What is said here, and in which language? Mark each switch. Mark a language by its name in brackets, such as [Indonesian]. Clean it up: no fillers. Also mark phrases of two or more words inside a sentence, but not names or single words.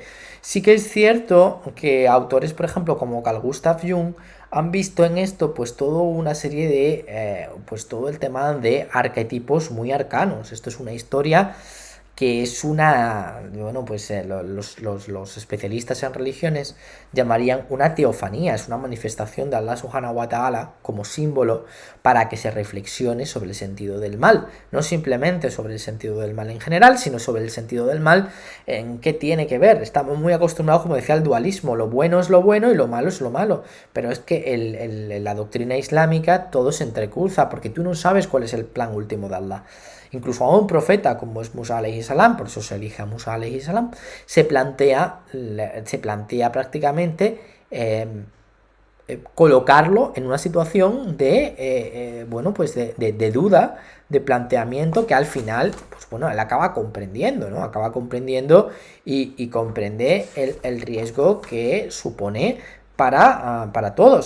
[Spanish] Sí que es cierto que autores, por ejemplo, como Carl Gustav Jung, han visto en esto pues toda una serie de pues todo el tema de arquetipos muy arcanos. Esto es una historia que es los especialistas en religiones llamarían una teofanía, es una manifestación de Allah [Arabic] سبحانه وتعالى [Spanish] como símbolo para que se reflexione sobre el sentido del mal, no simplemente sobre el sentido del mal en general, sino sobre el sentido del mal en qué tiene que ver. Estamos muy acostumbrados, como decía, al dualismo, lo bueno es lo bueno y lo malo es lo malo, pero es que la doctrina islámica todo se entrecruza porque tú no sabes cuál es el plan último de Allah. Incluso a un profeta como es Musa [Arabic] عليه السلام, [Spanish] por eso se elige a Musa [Arabic] عليه السلام, [Spanish] se plantea prácticamente colocarlo en una situación de duda, de planteamiento que al final, él acaba comprendiendo, ¿no? Acaba comprendiendo y comprende el riesgo que supone para todos.